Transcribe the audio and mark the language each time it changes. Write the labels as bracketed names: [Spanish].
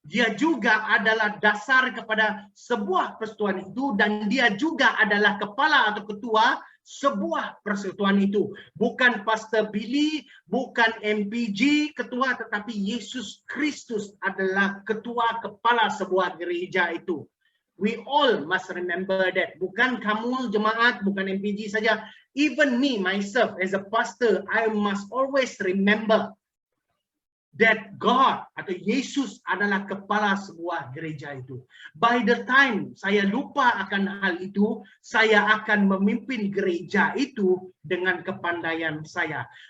[Malay] Dia juga adalah dasar kepada sebuah persekutuan itu dan dia juga adalah kepala atau ketua sebuah persekutuan itu. Bukan Pastor Billy, bukan MPG ketua, tetapi Yesus Kristus adalah ketua kepala sebuah gereja itu. [English] We all must remember that. [Malay] Bukan kamu jemaat, bukan MPG saja. [English] Even me, myself, as a pastor, I must always remember that God [Malay] atau Yesus adalah kepala sebuah gereja itu. [English] By the time [Malay] saya lupa akan hal itu, saya akan memimpin gereja itu dengan kepandaian saya.